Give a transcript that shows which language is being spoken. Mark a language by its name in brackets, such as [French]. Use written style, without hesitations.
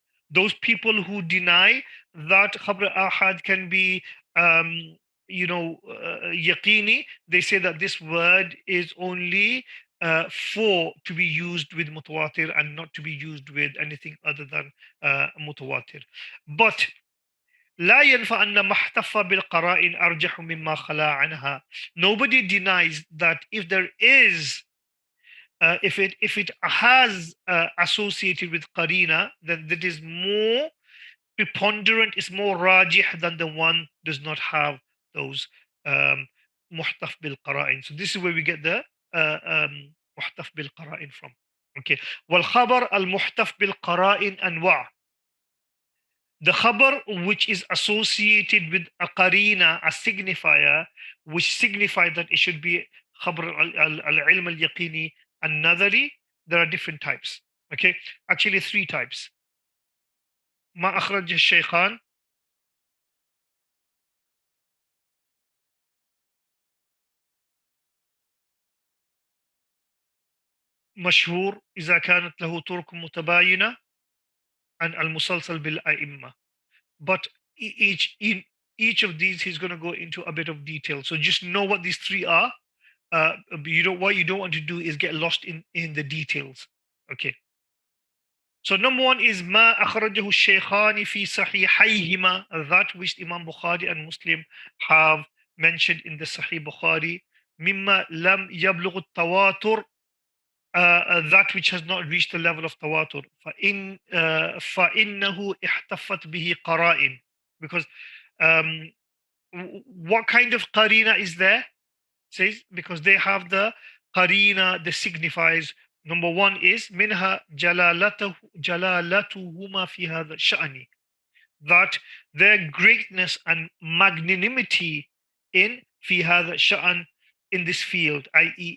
[English] Those people who deny that khabr ahad can be yaqini, they say that this word is only for to be used with mutawatir and not to be used with anything other than mutawatir. [Arabic] But لا ينفع أن ما احتف بالقرائن أرجح مما خلا عنها. [English] Nobody denies that if there is if it has associated with qarina, then that is more preponderant, is more rajih than the one does not have those muhtaf bil qara'in. So this is where we get the muhtaf bil qara'in from. Okay. Wal khabar al muhtaf bil qara'in anwa'. The khabar which is associated with a qarina, a signifier, which signifies that it should be khabar al-ilm al-yaqini an-nadari, there are different types. Okay, actually 3 types. [Arabic] ما أخرج الشيخان, مشهور إذا كانت له طرق متباينة, and المسلسل بالأئمة. [English] But in each of these he's going to go into a bit of detail. So just know what these 3 are. What you don't want to do is get lost in the details. Okay. So number 1 is ما أخرجه الشيخان في صحيحيهما, that which Imam Bukhari and Muslim have mentioned in the Sahih Bukhari. مما لم يبلغ التواتر, that which has not reached the level of tawatur. [Arabic] فإنه احتفت به قرائن, because [English] What kind of qarina is there? Says because they have the qarina that signifies number one is minha jalalatuhuma fi hadha sha'ni, that their greatness and magnanimity in fi hadha sha'an, in this field, i.e.